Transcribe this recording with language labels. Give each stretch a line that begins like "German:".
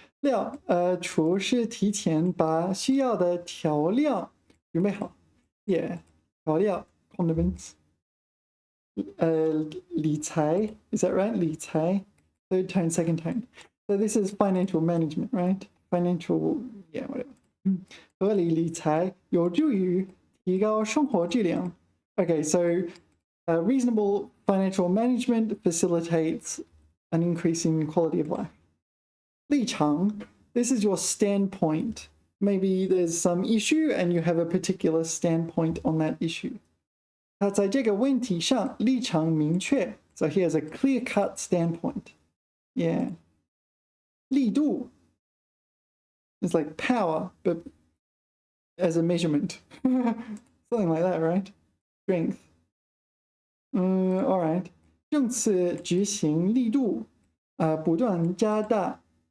Chinese: 料厨师提前把需要的调料准备好.
English: Yeah. 调料 condiments. 理财 is that right? 理财 third tone, second tone. So this is financial management, right? Financial, yeah, whatever.
Chinese: 合理理财有助于提高生活质量.
English: Okay, so reasonable financial management facilitates an increase in quality of life. 立场 this is your standpoint. Maybe there's some issue and you have a particular standpoint on that issue.
Chinese: 他在这个问题上立场明确.
English: So he has a clear-cut standpoint. Yeah. 力度 it's like power, but as a measurement. Something like that, right? Strength. All right.
Chinese: 政策执行力度不断加大.